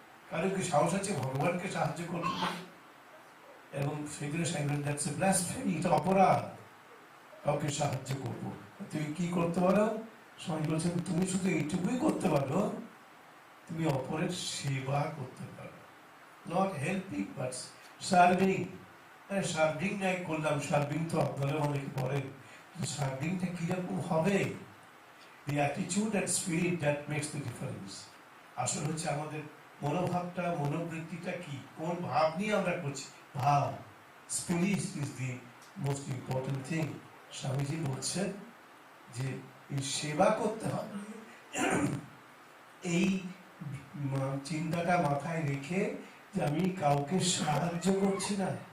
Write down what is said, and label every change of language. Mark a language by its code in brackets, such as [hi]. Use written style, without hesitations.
[bn] কারো কি সাহস আছে ভগবানকে সাহায্য করতে পারি? এবং সেগুলো দ্যাটস এ ব্লাসফেমি, এটা অপরাধ কাউকে সাহায্য করবো। তুমি কি করতে পারো? স্বামী বলছেন তুমি শুধু এইটুকুই করতে পারো, তুমি অপরের সেবা করতে পারো। Not helping but serving. Serving নাই করলাম, সার্ভিং তো আপনারা অনেকে করেন, সার্ভিংটা কিরকম হবে? [en] The attitude and spirit that makes the difference. [bn] আসলে হচ্ছে আমাদের মনোভাবটা, মনোবৃত্তিটা কি, কোন ভাব নিয়ে আমরা করছি, ভাব। Spirit is the most important thing. Swamiji বলছেন যে এই সেবা করতে হবে, এই চিন্তাটা মাথায় রেখে যে আমি কাউকে সাহায্য করছি না।